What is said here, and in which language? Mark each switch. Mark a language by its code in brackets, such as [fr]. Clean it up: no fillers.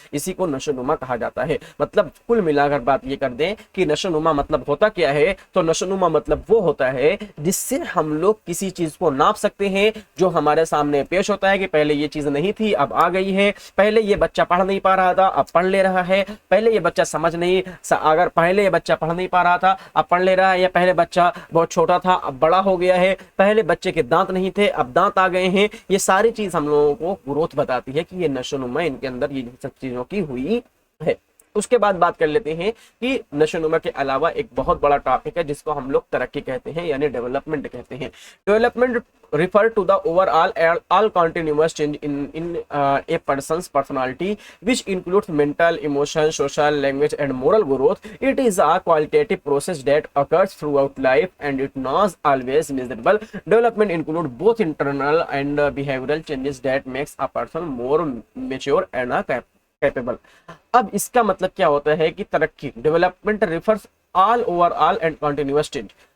[hi] इसी को नशोनुमा कहा जाता है। मतलब कुल मिलाकर बात ये कर दें कि नशोनुमा मतलब होता क्या है, तो नशोनुमा मतलब वो होता है जिससे हम लोग किसी चीज को नाप सकते हैं, जो हमारे सामने पेश होता है कि पहले ये चीज नहीं थी अब आ गई है, पहले ये बच्चा पढ़ नहीं पा रहा था अब पढ़ ले रहा है, पहले ये बच्चा समझ नहीं, अगर पहले ये बच्चा पढ़ नहीं पा रहा था अब पढ़ ले रहा है, या पहले बच्चा बहुत छोटा था अब बड़ा हो गया है, पहले बच्चे के दांत नहीं थे अब दांत आ गए हैं। ये सारी चीज हम लोगों को ग्रोथ बताती है कि ये नशोनुमा इनके अंदर ये सब चीजों की हुई है। उसके बाद बात कर लेते हैं कि नशोनुमा के अलावा एक बहुत बड़ा टॉपिक है जिसको हम लोग तरक्की कहते हैं, यानी डेवलपमेंट कहते हैं। [en] Development refer to the overall all continuous change in a person's personality, which includes mental, emotional, social, language and moral growth. It is a qualitative process that occurs throughout life and it not always measurable. Development include both internal and behavioral changes that makes a person more mature and capable. [hi] अब इसका मतलब क्या होता है कि तरक्की, development [en] Refers all overall and continuous change.